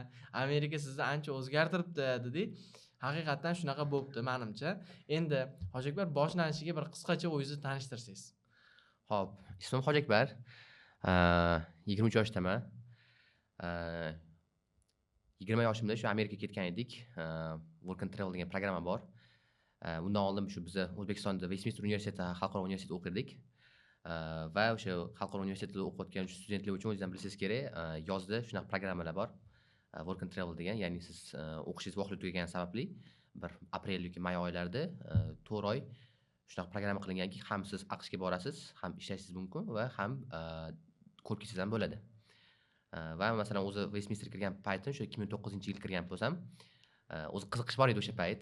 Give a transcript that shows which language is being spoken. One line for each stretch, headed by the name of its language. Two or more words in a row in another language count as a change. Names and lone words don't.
Uzbek: Amerika sizni ancha o'zgartiribdi dedik. Haqiqatan shunaqa bo'pti menimcha. Endi Hoji Akbar boshlanishiga bir qisqacha o'zingizni tanishtirsangiz. Xo'p, ismim Hoji Akbar. 23 yoshdaman. 20 yoshimda shu Amerikaga ketgan edik. Work and Travel degan programma bor. Bundan oldin shu biz O'zbekistonda Westminster universiteti xalqaro universitetida o'qirdik. Va o'sha xalqaro universitetda o'qiyotgan studentlar uchun o'zingizdan bilishingiz kerak, yozda shunaqa programmalar bor. Work and Travel degan, ya'ni siz o'qishingiz vaqti tugagan sababli bir aprel yoki may oylarida 4 oy shunaqa programma qilinganki, ham siz AQShga borasiz, ham ishlashingiz mumkin va ham ko'rib ketishingiz ham bo'ladi. Va masalan o'zi Westminster kirgan paytim shu 2009-yil kirgan bo'lsam, o'zi qiziqish bor edi o'sha payt.